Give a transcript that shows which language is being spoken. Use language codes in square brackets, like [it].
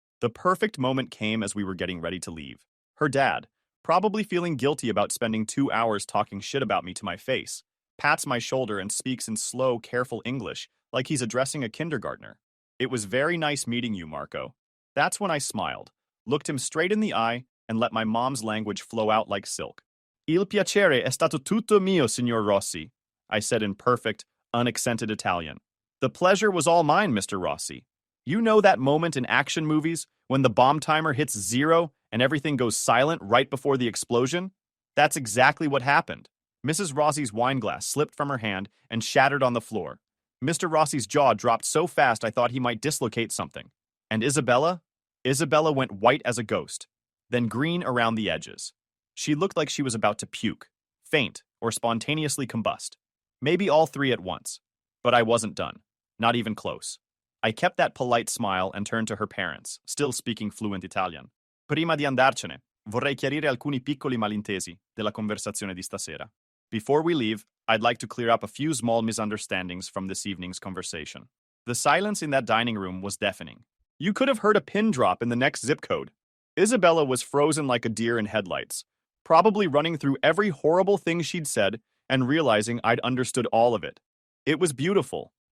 [en] The perfect moment came as we were getting ready to leave. Her dad, probably feeling guilty about spending 2 hours talking shit about me to my face, pats my shoulder and speaks in slow, careful English like he's addressing a kindergartner. It was very nice meeting you, Marco. That's when I smiled, looked him straight in the eye, and let my mom's language flow out like silk. [it] Il piacere è stato tutto mio, signor Rossi, [en] I said in perfect, unaccented Italian. The pleasure was all mine, Mr. Rossi. You know that moment in action movies when the bomb timer hits 0 and everything goes silent right before the explosion? That's exactly what happened. Mrs. Rossi's wineglass slipped from her hand and shattered on the floor. Mr. Rossi's jaw dropped so fast I thought he might dislocate something. And Isabella? Isabella went white as a ghost, then green around the edges. She looked like she was about to puke, faint, or spontaneously combust. Maybe all three at once. But I wasn't done. Not even close. I kept that polite smile and turned to her parents, still speaking fluent Italian. [it] Prima di andarcene, vorrei chiarire alcuni piccoli malintesi della conversazione di stasera. [en] Before we leave, I'd like to clear up a few small misunderstandings from this evening's conversation. The silence in that dining room was deafening. You could have heard a pin drop in the next zip code. Isabella was frozen like a deer in headlights, probably running through every horrible thing she'd said and realizing I'd understood all of it. It was beautiful.